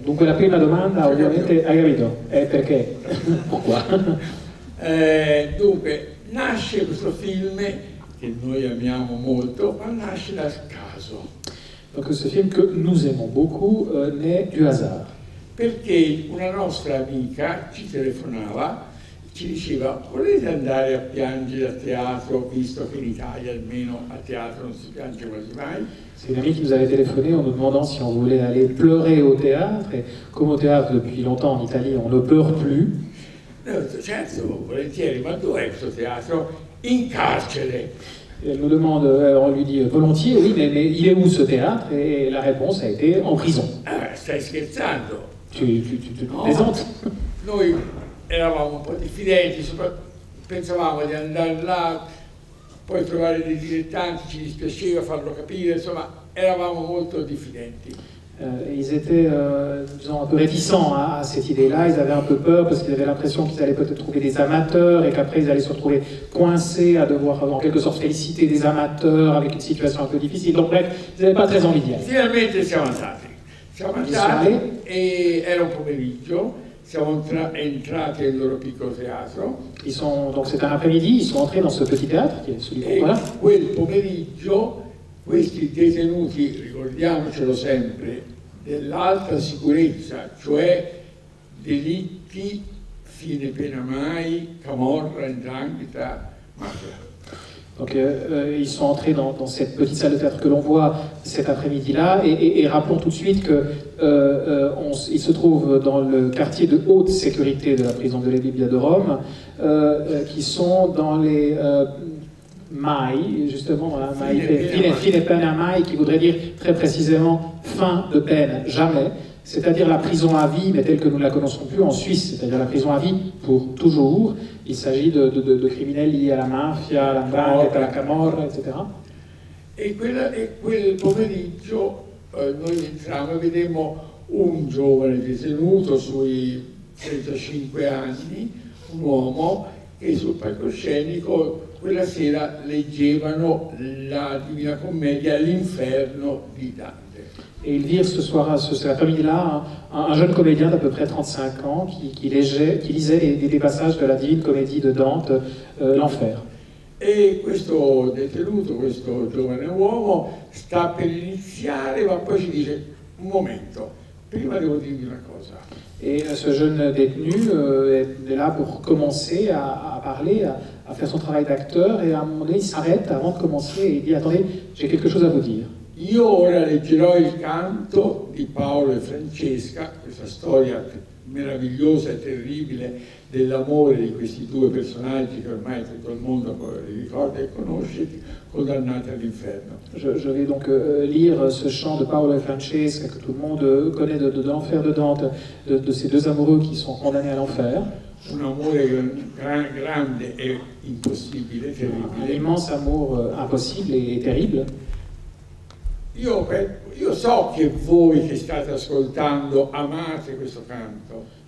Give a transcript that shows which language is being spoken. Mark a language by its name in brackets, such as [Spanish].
[Italian] Donc la prima domanda ovviamente, hai capito? Perché? [French] Pourquoi? [Italian] Dunque, nasce questo film che noi amiamo molto, ma nasce dal caso. [French] Donc ce film que nous aimons beaucoup naît du hasard. [Italian] Perché una nostra amica ci telefonava, ci diceva: volete andare a piangere a teatro, visto che in Italia almeno a teatro non si piange quasi mai? [French] C'est une amie qui nous avait téléphoné en nous demandant si on voulait aller pleurer au théâtre, et comme au théâtre depuis longtemps en Italie on ne pleure plus. [Italian] Noi ho detto: certo, volentieri, ma dov'è questo teatro? In carcere. [French] Et elle nous demande, on lui dit volontiers, oui, mais il est où ce théâtre? Et la réponse a été en prison. [Italian] Stai scherzando? [French] Tu plaisantes? [Italian] Noi eravamo un po' diffidenti, pensavamo di andare là, poi trovare dei dilettanti, ci dispiaceva farlo capire, insomma, eravamo molto diffidenti. [French] Ils étaient, disons, un peu réticents à cette idée-là, ils avaient un peu peur parce qu'ils avaient l'impression qu'ils allaient peut-être trouver des amateurs et qu'après ils allaient se retrouver coincés à devoir en quelque sorte féliciter des amateurs avec une situation un peu difficile. Donc bref, ils n'avaient pas très envie d'y aller. [Italian] Finalmente siamo andati e era un pomeriggio, siamo entrati nel loro piccolo teatro. [French] Donc c'est un après-midi, ils sont entrés dans ce petit théâtre qui est celui qu'on voit là. [Italian] Quel pomeriggio questi detenuti, ricordiamocelo sempre, dell'alta sicurezza, cioè delitti, fine pena mai, camorra, 'ndrangheta, mafia. [French] Donc ils sont entrés dans cette petite salle de théâtre que l'on voit cet après-midi-là, et rappelons tout de suite qu'ils se trouvent dans le quartier de haute sécurité de la prison de Rebibbia de Rome, qui sont dans les mai, justement, [Italian] fine pena mai, [French] qui voudrait dire très précisément fin de peine, jamais, c'est-à-dire la prison à vie, mais telle que nous ne la connaissons plus en Suisse, c'est-à-dire la prison à vie pour toujours. Il s'agit de criminels liés à la mafia, [Italian] alla 'ndrangheta, alla camorra, [French] etc. [Italian] E quel pomeriggio noi entrammo e vedemmo un giovane detenuto sui 35 anni, un uomo, che sul palcoscenico quella sera leggevano la Divina Commedia all'inferno di Dante. [French] Et ils virent ce soir, cet après-midi-là, un jeune comédien d'à peu près 35 ans qui lisait des passages de la Divine Comédie de Dante, l'enfer. [Italian] E questo detenuto, questo giovane uomo, sta per iniziare, ma poi ci dice: un momento, prima devo dirvi una cosa. [French] Et ce jeune détenu est là pour commencer à parler, à faire son travail d'acteur, et à un moment donné, il s'arrête avant de commencer et il dit: attendez, j'ai quelque chose à vous dire. [Italian] Io ora leggerò il canto di Paolo e Francesca, questa storia meravigliosa e terribile dell'amore di questi due personaggi che ormai tutto il mondo ricorda e conosce, condannati all'inferno. [French] Je vais donc lire ce chant de Paolo e Francesca que tout le monde connaît de l'enfer de Dante, de ces deux amoureux qui sont condamnés à l'enfer. [Italian] Un amore grande e impossibile, terribile. [French] Un immense amour impossible et terrible. [Italian] Io so che voi che state ascoltando amate questo canto.